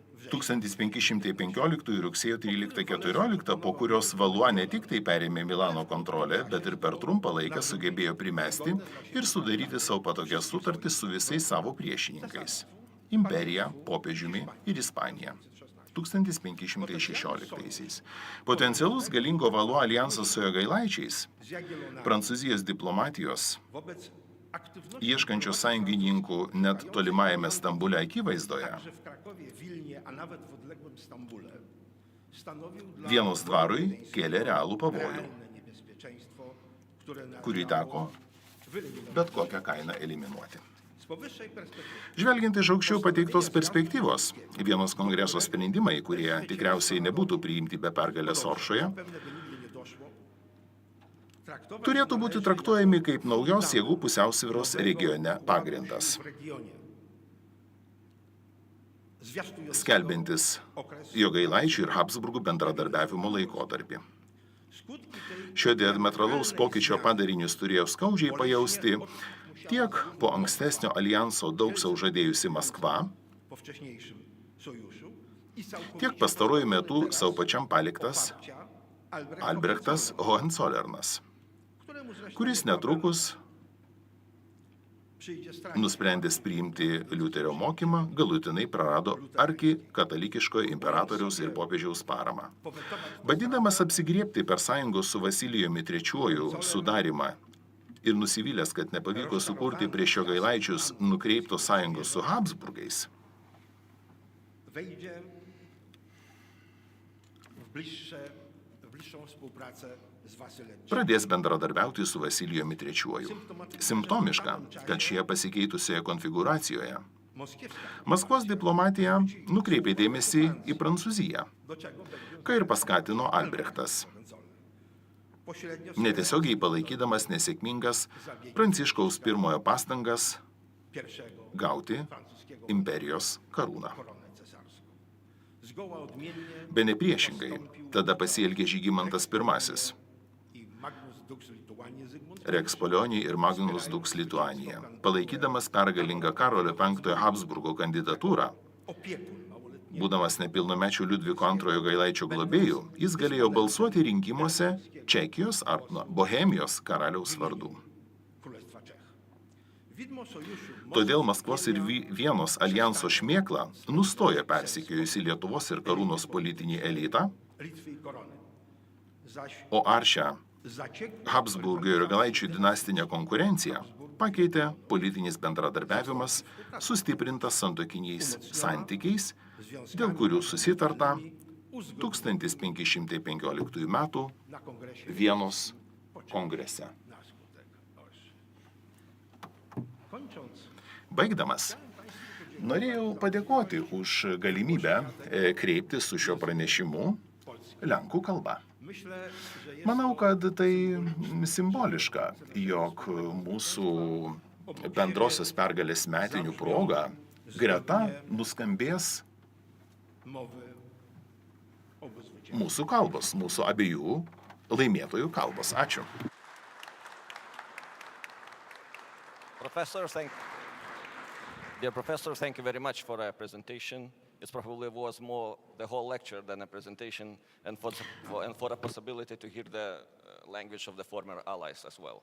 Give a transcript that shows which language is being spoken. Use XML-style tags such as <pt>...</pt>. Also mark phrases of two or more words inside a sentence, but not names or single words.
<lt>1515 rugsėjo 13-14, po kurios Valua ne tik tai perėmė Milano kontrolę, bet ir per trumpą laiką sugebėjo primesti ir sudaryti savo patogias sutartis su visais savo priešininkais – imperija, popiežiumi ir Ispanija. 1516. Potencialus galingo Valua alijansas su Jogailaičiais, Prancūzijos diplomatijos,</lt> <pl>wobec aktywności</pl> <lt>ieškančios sąjungininkų net tolimajame Stambule akivaizdoje,</lt> <pl>także w Krakowie, Wilnie, a nawet w odległym Stambule stanowił dla</pl> <lt>Vienos dvarui kėlė realų pavojų,</lt> <pl>realne niebezpieczeństwo, które</pl> <lt>kurį teko bet kokią kainą eliminuoti.</lt> <pl>z powyższej perspektywy</pl> <lt>Žvelgiant iš aukščiau pateiktos perspektyvos, Vienos kongreso sprendimai, kurie tikriausiai nebūtų priimti be pergalės Oršoje,</lt> <pl>pewne by nigdy nie doszło, traktować</pl> <lt>turėtų būti traktuojami kaip naujos jėgų pusiausvyros regione pagrindas,</lt> <pl>w regionie zwiastującego</pl> <lt>skelbiantis Jogailaičių ir Habsburgų bendradarbiavimo laikotarpį.</lt> <pl>skutki tej</pl> <lt>Šio diametralaus pokyčio padarinius turėjo skaudžiai pajausti tiek po ankstesnio alijanso daug sau žadėjusi Maskva,</lt> <pl>po wcześniejszym sojuszu i</pl> <lt>tiek pastaruoju metu savo pačiam paliktas Albrechtas Hohenzollernas,</lt> <pl>któremu zresztą</pl> <lt>kuris netrukus</lt> <pl>przyjdzie stracić.</pl> <lt>nusprendęs priimti Liuterio mokymą, galutinai prarado arkikatalikiškojo imperatoriaus ir popiežiaus paramą. Bandydamas apsigriebti per sąjungos su Vasilijumi III sudarimą ir nusivylęs, kad nepavyko sukurti prieš Jogailaičius nukreiptos sąjungos su Habsburgais,</lt> <pl>Wejdzie w bliższą współpracę z Wasylem.</pl> <lt>pradės bendradarbiauti su Vasilijumi III. Simptomiška, kad šie pasikeitusioje konfigūracijoje</lt> <pl>Moskiewska,</pl> <lt>Maskvos diplomatija nukreipė dėmesį į Prancūziją,</lt> <pl>do czego będzie</pl> <lt>ką ir paskatino Albrechtas,</lt> <pl>zachęcony. Pośrednio</pl> <lt>netiesiogiai palaikydamas nesėkmingas Pranciškaus I pastangas</lt> <pl>pierwszego</pl> <lt>gauti</lt> <pl>francuskiego</pl> <lt>imperijos karūną.</lt> <pl>koronę cesarską. Zgoła odmiennie</pl> <lt>Bene priešingai, tada pasielgė Žygimantas I,</lt> <pl>i</pl> <la>Magnus Dux Lituanie Zygmunt Rex Polionij</la> <lt>ir</lt> <la>Magnus Dux Lituanija,</la> <lt>palaikydamas pergalingą Karolio V Habsburgo kandidatūrą,</lt> <pl>opiekun małoletni</pl> <lt>būdamas nepilnamečių Liudviko II Gailaičio globėjų, jis galėjo balsuoti rinkimuose Čekijos ar Bohemijos karaliaus vardu.</lt> <pl>Królestwa Czech. Widmo sojuszu</pl> <lt>Todėl Maskvos ir Vienos alijanso šmėkla nustoja persekiojusi Lietuvos ir karūnos politinį elitą,</lt> <pl>Litwy i korony. Zaś</pl> <lt>o aršią</lt> <pl>zaciekły</pl> <lt>Habsburgų ir Jogailaičių dinastinę konkurenciją pakeitė politinis bendradarbiavimas sustiprintas santokiniais santykiais, dėl kurių susitarta 1515 m.</lt> <pl>na kongresie</pl> <lt>Vienos kongrese.</lt> <pl>na skutek Orszy. Kończąc,</pl> <lt>Baigdamas, norėjau padėkoti už galimybę kreiptis su šio pranešimu lenkų kalba.</lt> <pl>myślę, że jest</pl> <lt>Manau, kad tai simboliška, jog mūsų bendrosios pergalės metinių proga greta nuskambės</lt> <pl>mowy obu zwycięzców.</pl> <lt>mūsų kalbos, mūsų abiejų laimėtojų kalbos. Ačiū.</lt> <en>Dear professor, thank you very much for a presentation. It probably was more the whole lecture than a presentation, and for a possibility to hear the language of the former allies as well.</en>